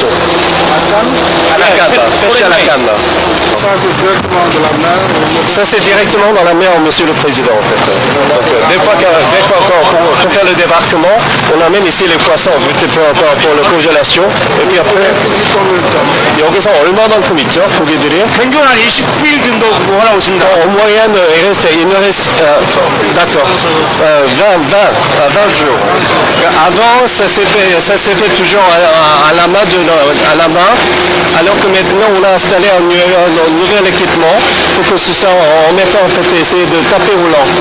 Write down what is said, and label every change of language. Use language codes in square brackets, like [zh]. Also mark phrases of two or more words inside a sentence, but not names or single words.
[fr] À la canne, pêche à la canne. Ça c'est directement de la mer. Ça c'est directement dans la mer, monsieur le président en fait. Donc, des fois pour faire le débarquement, on amène ici les poissons pour la congélation. Et puis après, [ko] 여기서 얼마 만큼이죠? 고기들이? 평균 한 20일 정도 하나 오십니다. [fr] En moyenne, il me reste d'accord, 20 jours. Avant, ça s'est fait toujours à la main, alors que maintenant on a installé un nouvel équipement pour que ce soit en mettant en fait essayer de taper roulant.